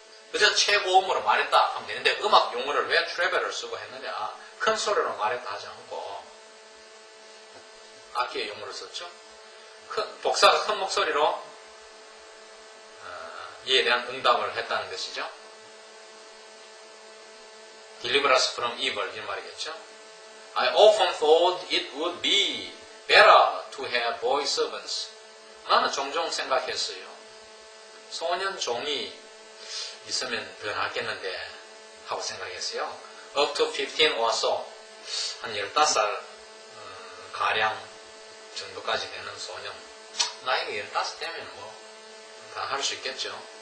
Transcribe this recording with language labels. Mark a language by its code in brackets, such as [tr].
[ko] 그저 최고음으로 말했다 하면 되는데 음악 용어를 왜 트래벨을 쓰고 했느냐? 큰 소리로 말했다 하지 않고 악기의 용어를 썼죠. 복사가 큰 목소리로 이에 대한 응답을 했다는 것이죠. [en] Deliver us from evil [ko] 이런 말이겠죠. [en] I often thought it would be better to have boy servants. [ko] 나는 종종 생각했어요. 소년 종이 있으면 더 낫겠는데 하고 생각했어요. [en] Up to 15 or so. [ko] 한 15살 가량 정도까지 되는 소년. 나이가 15되면 뭐 다 할 수 있겠죠.